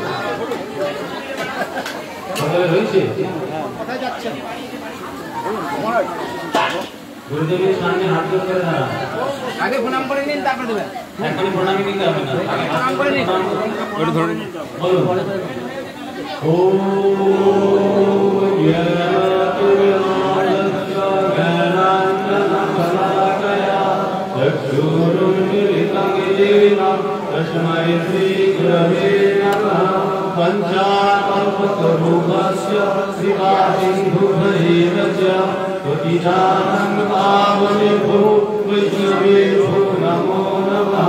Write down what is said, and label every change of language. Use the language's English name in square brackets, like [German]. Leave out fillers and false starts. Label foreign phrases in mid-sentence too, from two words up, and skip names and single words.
[Bangla] সকলে রয়েছে? গুরুদেবের সামনে হাত জোর করে দাঁড়ান। আগে প্রণাম করে নিন, তারপর দেবেন। এখনই প্রণামী দিতে হবে না, আগে প্রণাম করে নিন। ওটা ধরে নিন। [Sanskrit] বলুন। तस्मै श्री गुरवे नमः। पंचाकल्पतरुभस्य श्रीवासिन्धुभैव च पतितानं पावनेभ्यो वैष्णवेभ्यो नमो नमः।